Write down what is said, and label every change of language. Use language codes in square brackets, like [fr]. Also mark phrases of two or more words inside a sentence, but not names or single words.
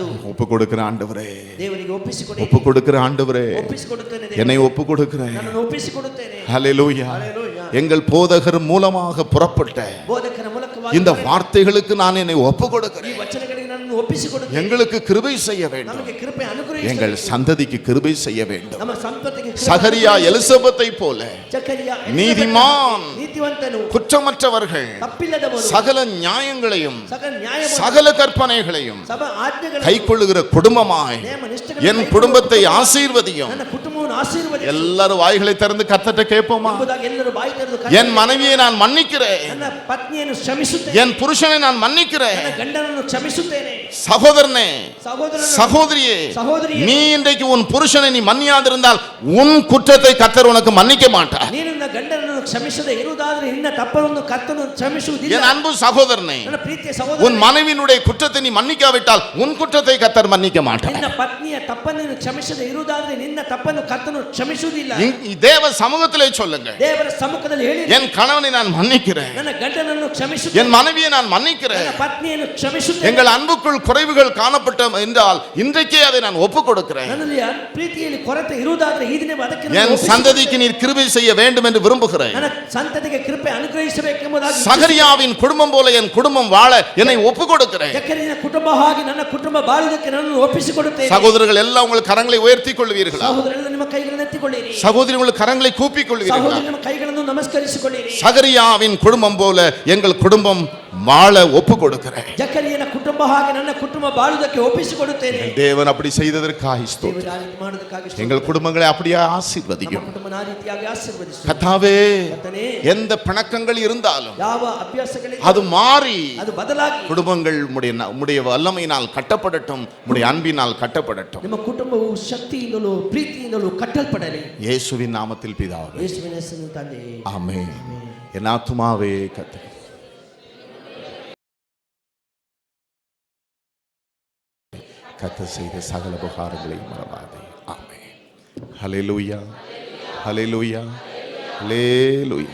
[ta] ஒப்பு கொடுக்கிற ஆண்டவரே, [kn] ದೇವರಿಗೆ ಒಪ್ಪಿಸಿಕೊಡಿ. [ta] ஒப்பு கொடுக்கிற ஆண்டவரே, [kn] ಒಪ್ಪಿಸಿಕೊಡುತ್ತೇನೆ. [ta] என்னை ஒப்பு கொடுக்கிறேன். [kn] ನನ್ನನ್ನು ಒಪ್ಪಿಸಿಕೊಡುತ್ತೇನೆ. [ta] ஹல்லேலூயா. ஹல்லேலூயா. எங்கள் போதகர் மூலமாக புறப்பட்ட [kn] ಬೋಧಕರ ಮೂಲಕವಾಗಿ [ta] இந்த வார்த்தைகளுக்கு நான் என்னை ஒப்பு [kn] ಈ [ta] கொடுக்கிறேன். [kn] ವಚನಗಳಿಗೆ ನನ್ನನ್ನು ಒಪ್ಪಿಸಿಕೊಡುತ್ತೇನೆ. [ta] எங்களுக்கு கிருபை செய்ய வேண்டும். [kn] ನಮಗೆ ಕೃಪೆ ಅನುಗ್ರಹಿಸಿ. [ta] எங்கள் சந்ததிக்கு கிருபை செய்ய வேண்டும். [kn] ನಮ್ಮ ಸಂತತಿಗೆ ಕೃಪೆ [ta] சகரியா எலிசபெத்தை போல [kn] ಜಕರಿಯ [ta] நீதிமான், [kn] ನೀತಿವಂತನು, [ta] குற்றமற்றவர்கள், [kn] ತಪ್ಪಿಲ್ಲದವರು, [ta] சகல நியாயங்களையும் [kn] ಸಕಲ ನ್ಯಾಯ [ta] சகல கற்பனைகளையும் [kn] ಸಭಾ ಆಜ್ಞೆಗಳನ್ನು [ta] கைக்கொள்ளுகிற குடும்பமாய் [kn] ನೇಮ ನಿಷ್ಠೆಗಳನ್ನು [ta] என் குடும்பத்தை ஆசீர்வதியும். [kn] ನನ್ನ ಕುಟುಂಬವನ್ನು ಆಶೀರ್ವದಿಸು [ta] எல்லாரும் வாய்களை திறந்து கர்த்தர்ட்ட கேட்போமா? [kn] ಎಂಬುದಾಗಿ ಎಲ್ಲರೂ ಬಾಯಿ ತೆರೆದು [ta] என் மனைவியை நான் மன்னிக்கிறேன், [kn] ನನ್ನ ಪತ್ನಿಯನ್ನು ಕ್ಷಮಿಸುತ್ತೇನೆ. [ta] என் புருஷனை நான் மன்னிக்கிறேன். [kn] ನನ್ನ ಗಂಡನನ್ನು ಕ್ಷಮಿಸುತ್ತೇನೆ. [ta] சகோதரனே, [kn] ಸಹೋದರನು, [ta] சகோதரியே, சகோதரியே, நீ இன்றைக்கு உன் புருஷனை நீ மன்னியாதிருந்தால் உன் குற்றத்தை கர்த்தர் உனக்கு மன்னிக்க மாட்டார். [kn] ನೀನು ನನ್ನ ಗಂಡನನ್ನು ಕ್ಷಮಿಸದೆ ಇರುವುದಾದರೆ ನಿನ್ನ ತಪ್ಪನ್ನು ಕರ್ತನು ಕ್ಷಮಿಸುವುದಿಲ್ಲ. [ta] என் அன்பு சகோதரனே, [kn] ನನ್ನ ಪ್ರೀತಿಯ [ta] உன் [kn] ಸಹೋದರ, [ta] மனைவியினுடைய குற்றத்தை நீ மன்னிக்காவிட்டால் உன் குற்றத்தை கர்த்தர் மன்னிக்க மாட்டார். [kn] ನಿನ್ನ ಪತ್ನಿಯ ತಪ್ಪನ್ನು ಕ್ಷಮಿಸದೆ ಇರುವುದಾದರೆ ನಿನ್ನ ತಪ್ಪನ್ನು ಕರ್ತನು ಕ್ಷಮಿಸುವುದಿಲ್ಲ. [ta] தேவ சமூகத்திலே சொல்லுங்க, [kn] ದೇವರ ಸಮ್ಮುಖದಲ್ಲಿ ಹೇಳಿ, [ta] என் கணவனை நான் மன்னிக்கிறேன், [kn] ನನ್ನ ಗಂಡನನ್ನು ಕ್ಷಮಿಸುತ್ತೇನೆ, [ta] என் மனைவியை நான் மன்னிக்கிறேன். [kn] ನನ್ನ ಪತ್ನಿಯನ್ನು ಕ್ಷಮಿಸುತ್ತೇನೆ. [ta] எங்கள் அன்புக்குள் குறைவுகள் காணப்பட்ட என்றால் இன்றைக்கே அதை நான் ஒப்பு கொடுக்கிறேன். [kn] ನನ್ನಲ್ಲಿ ಪ್ರೀತಿಯಲ್ಲಿ ಕೊರತೆ ಇರುವುದಾದರೆ ಈ ದಿನ ಅದಕ್ಕೆ ನಾನು [ta] என் [kn] ಒಪ್ಪಿಸುತ್ತೇನೆ. [ta] சந்ததிக்கு நீர் கிருபை செய்ய வேண்டும் என்று விரும்புகிறேன். [kn] ನನ್ನ ಸಂತತಿಗೆ ಕೃಪೆ ಅನುಗ್ರಹಿಸಬೇಕೆಂಬುದಾಗಿ [ta] சகரியாவின் குடும்பம் போல என் குடும்பம் வாழ என்னை ஒப்பு கொடுக்கிறேன். [kn] ಜಕರಿಯನ ಕುಟುಂಬ ಹಾಗೆ ನನ್ನ ಕುಟುಂಬ ಬಾಳುವುದಕ್ಕೆ ನನ್ನನ್ನು ಒಪ್ಪಿಸಿಕೊಡುತ್ತೇನೆ. [ta] சகோதரர்கள் எல்லாம் உங்கள் கரங்களை உயர்த்திக் கொள்வீர்களா? [kn] ಸಹೋದರರೆಲ್ಲ ನಿಮ್ಮ ಕೈಗಳನ್ನು ಎತ್ತಿಕೊಳ್ಳಿರಿ. [ta] சகோதரி உங்கள் கரங்களை கூப்பிக் கொள்வீர்களா? [kn] ಸಹೋದರಿ ನಿಮ್ಮ ಕೈಗಳನ್ನು ನಮಸ್ಕರಿಸಿಕೊಳ್ಳಿರಿ. [ta] சகரியாவின் குடும்பம் போல எங்கள் குடும்பம் வாழ ஒப்பு கொடுக்கிறேன். [kn] ಜಕರಿಯನ ಕುಟುಂಬ ಹಾಗೆ ನನ್ನ ಕುಟುಂಬ ಬಾಳುವುದಕ್ಕೆ ಒಪ್ಪಿಸಿಕೊಡುತ್ತೇನೆ. [ta] தேவன் அப்படி செய்ததற்காக ஸ்தோத்திரம். [kn] ದೇವರು ಆ ರೀತಿ ಮಾಡುವುದಕ್ಕಾಗಿ ಸ್ತೋತ್ರ. [ta] எங்கள் குடும்பங்களை அப்படியே [kn] ನಮ್ಮ [ta] ஆசீர்வதியும். [kn] ಕುಟುಂಬನ ಆ ರೀತಿಯಾಗಿ ಆಶೀರ್ವದಿಸು. [ta] கர்த்தாவே, [kn] ಕರ್ತನೇ, [ta] எந்த பிணக்கங்கள் இருந்தாலும் [kn] ಯಾವ ಅಭ್ಯಾಸಗಳಿದೆ [ta] அது மாறி [kn] ಅದು ಬದಲಾಗಿ [ta] குடும்பங்கள் உம்முடைய வல்லமையினால் கட்டப்படட்டும், உம்முடைய அன்பினால் கட்டப்படட்டும். [kn] ನಿಮ್ಮ ಕುಟುಂಬವು ಶಕ್ತಿಯಿಂದಲೂ ಪ್ರೀತಿಯಿಂದಲೂ ಕಟ್ಟಲ್ಪಡಲಿ. [ta] இயேசுவின் நாமத்தில் பிதாவே, [kn] ಯೇಸುವಿನ ಹೆಸರಿನಲ್ಲಿ ತಂದೆಯೇ, [ta] ஆமென். என் ஆத்துமாவே கர்த்தர் கர்த்தர் செய்த சகல உபகாரங்களையும் மறவாதே. ஆமென். ஹல்லேலூயா, ஹல்லேலூயா, ஹல்லேலூயா.